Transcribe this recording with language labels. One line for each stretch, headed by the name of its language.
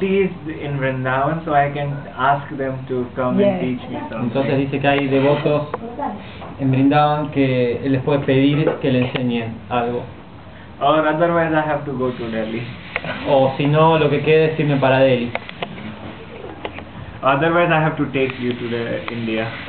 English: devotees in Vrindavan, so I can ask them to come Yes. and teach me something.
Spanish: Entonces dice que hay devotos en Brindavan que él les puede pedir que le enseñen algo.
English: Or otherwise I have to go to Delhi.
Spanish: O si no, lo que quede es irme para Delhi.
English: Otherwise I have to take you to India.